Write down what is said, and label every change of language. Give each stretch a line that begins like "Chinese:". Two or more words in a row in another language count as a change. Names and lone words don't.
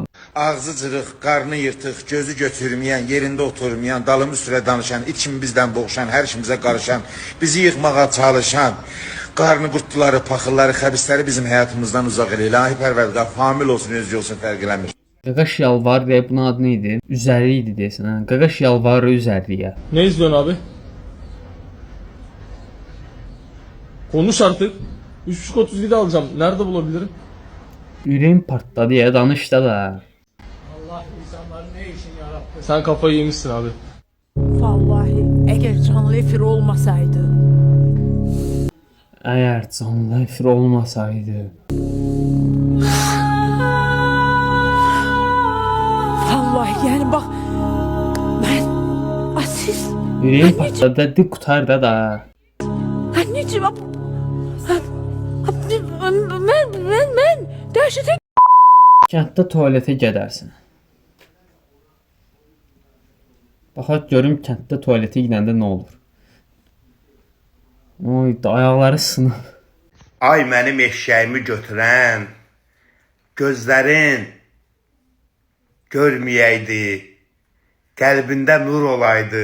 Azerbaijani: Ağzı cırıq, qarnı yırtıq, gözü götürməyən, yerində oturmayan, dalımı sürə danışan, it kimi bizdən boğuşan, hər işimizə qarışan, bizi yıxmağa çalışan, qarnı qurtluları, paxılları, xəbisləri bizim həyatımızdan uzaq elə. İlahi pərvərdigar, famil olsun, özgü olsun, fərq eləmir. Qaqaş yalvar deyə bunun adı nə idi? Üzəri idi deyəsən. Hə? Qaqaş yalvarı üzərliyə.
Turkish: Ne izliyorsun abi? Konuş artık. 3.37 alacağım. Nerede bulabilirim?
Azerbaijani: Ürəyim partladı ya, danış da.
Turkish: Allah insanların ne işin yarattı? Sen kafayı yemişsin abi. Vallahi eğer canlı efir olmasaydı.
Azerbaijani: Əgər canlı efir olmasaydı.
Turkish: Vallahi yani bak ben siz
Azerbaijani: Ürəyim partladı, dik qutar da.
Turkish: anneciğim ben
Azerbaijani: dəhşətə Kənddə tualetə gedərsən. Baxaq görüm kənddə tualetə gedəndə nə olur. Oy, ayaqları sınıb. Ay mənim eşşəyimi götürən, gözlərin görməyəydi, qəlbində nur olaydı.